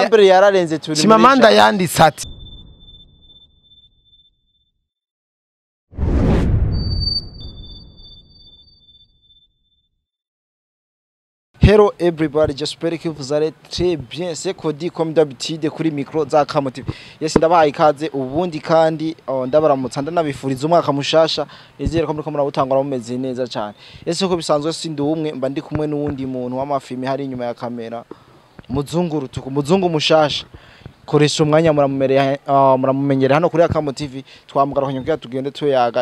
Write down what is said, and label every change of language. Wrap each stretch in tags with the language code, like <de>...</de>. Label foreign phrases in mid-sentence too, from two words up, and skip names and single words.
<rn>yararenze turi Chimamanda yanditse ati</rn> <en>Hello everybody,</en> <fr>j'espère que vous allez très bien. C'est Cody comme d'habitude</fr> <rn>kuri micro za Kamo TV. Yes ndabaye ikaze ubundi kandi ndabaramutsa ndanabifuriza umwaka mushasha. Nizere ko muriko murabutangura mumeze neza cyane. Yes ko bisanzwe sindi umwe mba ndi kumwe n'uwundi muntu w'amafilme hari inyuma ya kamera. Muzungu mushasha. Koresha umwanya muramumenyera hano kuri Kamo TV twamugaruka kugira tugende tuyaga.</rn>